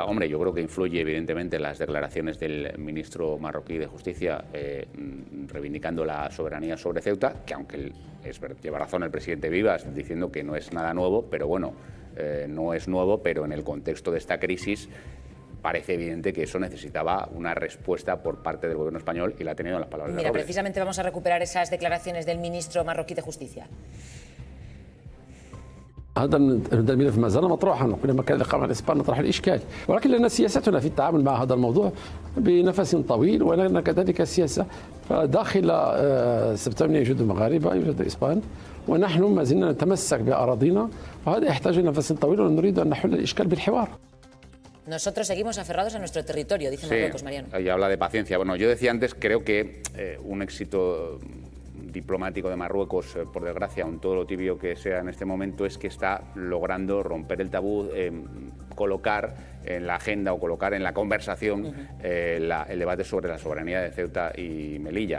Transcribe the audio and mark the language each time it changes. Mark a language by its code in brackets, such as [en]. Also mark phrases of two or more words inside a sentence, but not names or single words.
[es] Hombre, yo creo que influye evidentemente las declaraciones del ministro marroquí de Justicia reivindicando la soberanía sobre Ceuta, que aunque lleva razón el presidente Vivas diciendo que no es nada nuevo, pero bueno, no es nuevo, pero en el contexto de esta crisis parece evidente que eso necesitaba una respuesta por parte del Gobierno español y la ha tenido en las palabras de Robles. Mira, precisamente vamos a recuperar esas declaraciones del ministro marroquí de Justicia. [ar] هذا الملف ما زال مطروحا وكلما كان اللقاء مع الاسبان نطرح الاشكال ولكن لنا سياستنا في التعامل مع هذا الموضوع بنفس طويل ولنا كذلك سياسه فداخل سبتمبر يوجد مغاربه يوجد اسبان ونحن ما زلنا نتمسك باراضينا وهذا يحتاج نفس طويل ونريد ان نحل الاشكال بالحوار. [es] Nosotros seguimos aferrados a nuestro territorio, dice Marruecos, Mariano. Y habla de paciencia. Bueno, yo decía antes, creo que un éxito diplomático de Marruecos, por desgracia, un todo lo tibio que sea en este momento, es que está logrando romper el tabú, colocar en la agenda o colocar en la conversación el debate sobre la soberanía de Ceuta y Melilla.